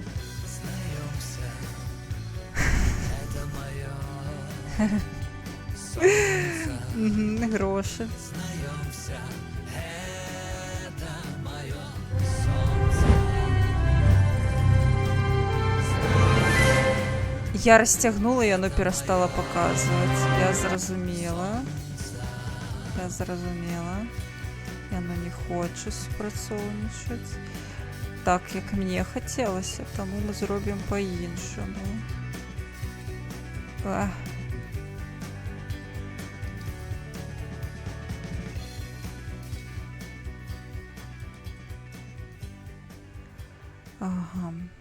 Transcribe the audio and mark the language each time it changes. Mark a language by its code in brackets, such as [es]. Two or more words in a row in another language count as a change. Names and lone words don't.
[uk] Гроши. [be] Я расцягнула, і яно перастала паказваць. Я зразумела. [uk] Я зрозуміла. Яно не хоче спрацовничати. Так, як мені хотілося, тому ми зробимо по-іншому. Ах. Ага.